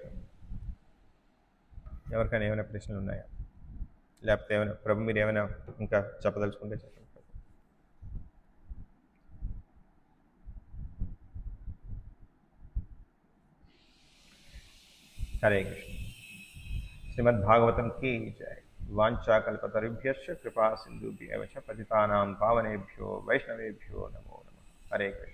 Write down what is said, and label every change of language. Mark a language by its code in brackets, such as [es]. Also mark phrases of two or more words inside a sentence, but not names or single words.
[te] ఎవరికైనా ఏమైనా ప్రశ్నలు ఉన్నాయా, లేకపోతే ఏమైనా ప్రభు మీరు ఏమైనా ఇంకా చెప్పదలుచుకుంటే చెప్పండి. [sa] హరే కృష్ణ. [hi] శ్రీమద్ భాగవతం की जय. [sa] वाञ्छाकल्पतरुभ्यश्च कृपा सिन्धुभ्यः पतितानां पावनेभ्यो वैष्णवेभ्यो नमो नमः. हरे कृष्ण.